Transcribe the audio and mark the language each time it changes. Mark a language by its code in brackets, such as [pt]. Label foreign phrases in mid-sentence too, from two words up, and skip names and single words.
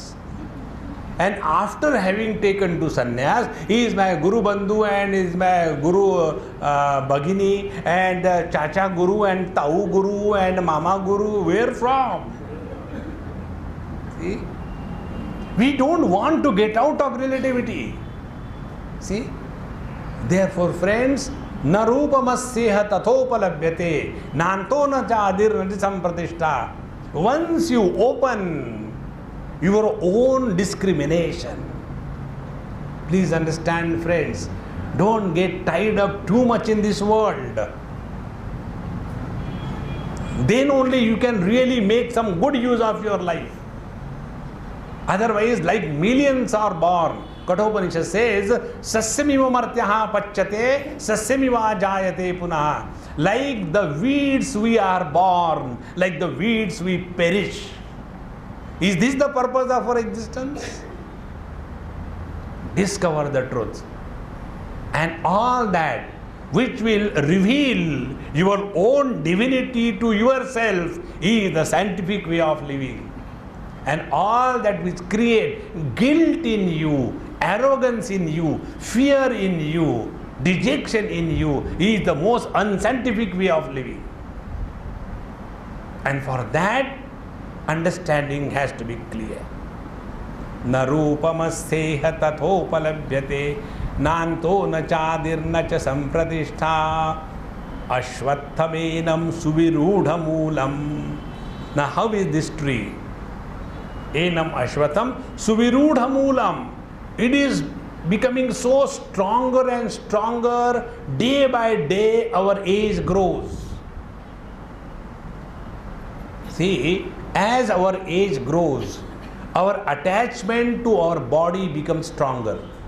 [en] And after having taken to sannyas, he is my [hi] Guru Bandhu [en] and is my [hi] Guru Bhagini [en] and [hi] Chacha Guru [en] and [hi] Tau Guru [en] and [hi] Mama Guru. [en] Where from? See? We don't want to get out of relativity. See? Therefore, friends, [sa] narupamasyeha tathopalabhyate nanto na cha adir sampratishtha. [en] Once you open your own discrimination, please understand, friends, don't get tied up too much in this world. Then only you can really make some good use of your life. Otherwise, like millions are born. Kathopanishad says, [sa] Sasyamiva martyaha pachyate, Sasyamiva jayate punaha. [en] Like the weeds we are born, like the weeds we perish. Is this the purpose of our existence? Discover the truth. And all that which will reveal your own divinity to yourself is the scientific way of living. And all that which create guilt in you, arrogance in you, fear in you, dejection in you is the most unscientific way of living. And for that, understanding has to be clear. [sa] Narupamasyeha tathopalabhyate nanto na chadir na cha sampratishtha ashvathamenam suvirudha moolam. [en] Now how is this tree? [sa] Enam ashvatham suvirudha moolam. [en] It is becoming so stronger and stronger. Day by day our age grows. See, as our age grows, our attachment to our body becomes stronger.